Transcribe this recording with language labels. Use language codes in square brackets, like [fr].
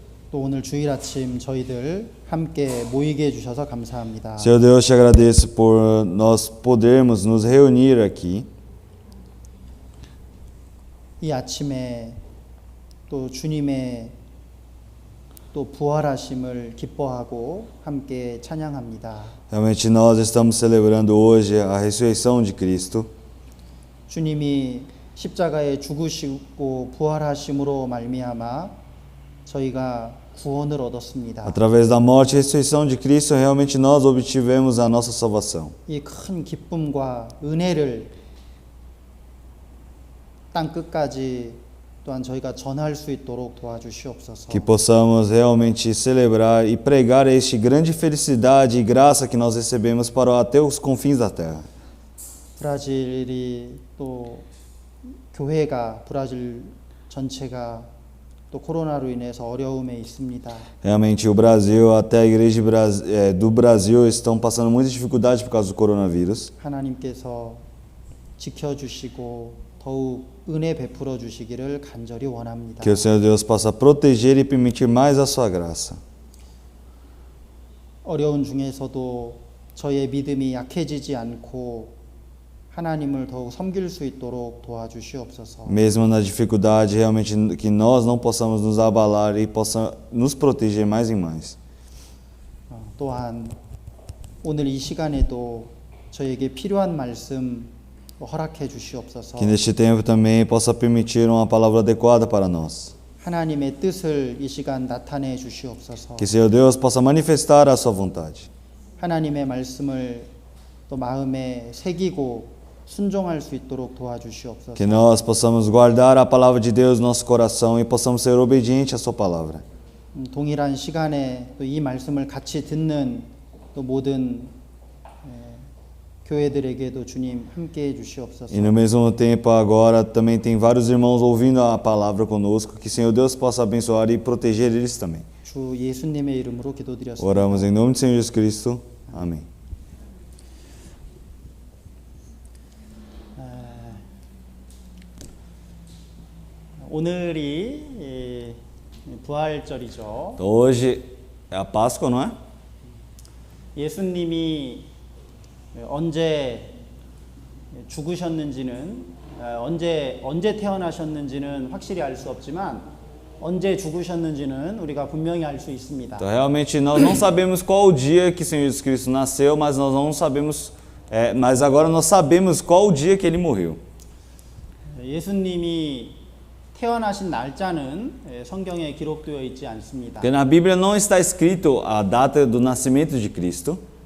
[ko] 또 오늘 주일 아침 저희들 함께 모이게 해주셔서 감사합니다. [pt] Senhor Deus, te agradeço por nós podermos nos reunir aqui. [ko] 이 아침에 또 주님의 또 부활하심을 기뻐하고 함께 찬양합니다. [pt] Realmente nós estamos celebrando hoje a ressurreição de Cristo. [ko] 주님이 십자가에 죽으시고 부활하심으로 말미암아 저희가 구원을 얻었습니다. [pt] Através da morte e ressurreição de Cristo, realmente nós obtivemos a nossa salvação. [ko] 이 큰 기쁨과 은혜를 땅 끝까지 또한 저희가 전할 수 있도록 도와주시옵소서. [pt] Que possamos realmente celebrar e pregar este grande felicidade e graça que nós recebemos para até os confins da terra. [ko] 브라질이 또 교회가 브라질 전체가 또 코로나로 인해서 어려움에 있습니다. [pt] Realmente o Brasil, até a igreja do Brasil estão passando muita dificuldade por causa do coronavírus. [ko] 하나님께서 지켜주시고 더욱 은혜 베풀어 주시기를 간절히 원합니다. [pt] Que o Senhor Deus possa proteger e permitir mais a sua graça. [ko] 어려운 중에서도 저의 믿음이 약해지지 않고 하나님을 더욱 섬길 수 있도록 도와주시옵소서. [pt] Mesmo na dificuldade, realmente que nós não possamos nos abalar e possa nos proteger mais e mais. [ko] 또한 오늘 이 시간에도 저에게 필요한 말씀 허락해 주시옵소서. [pt] Que neste tempo também possa permitir uma palavra adequada para nós. [ko] 하나님의 뜻을 이 시간 나타내 주시옵소서. [pt] Que Senhor Deus possa manifestar a sua vontade. [ko] 하나님의 말씀을 또 마음에 새기고 순종할 수 있도록 도와주시옵소서. [pt] Que nós possamos guardar a palavra de Deus no nosso coração e possamos ser obedientes à sua palavra. [ko] 동일한 시간에 또 이 말씀을 같이 듣는 또 모든 교회들에게도 주님 함께해 주시옵소서. [pt] E no mesmo tempo agora também tem vários irmãos ouvindo a palavra conosco. Que Senhor Deus possa abençoar e proteger eles também. [ko] 주 예수님의 이름으로 기도드렸습니다. [pt] Oramos em nome do Senhor Jesus Cristo. Amém. [ko] 오늘이 부활절이죠. [pt] Hoje é a Páscoa, não é? [ko] 예수님이 언제 죽으셨는지는 언제 태어나셨는지는 확실히 알 수 없지만 언제 죽으셨는지는 우리가 분명히 알 수 있습니다. [pt] Então realmente nós não sabemos qual o dia que o Senhor Jesus Cristo nasceu, mas nós não sabemos, mas agora nós sabemos qual o dia que ele morreu. [ko] 예수님이 태어나신 날짜는 성경에 기록되어 있지 않습니다. [pt] Porque na Bíblia não está escrito a data do nascimento de Cristo.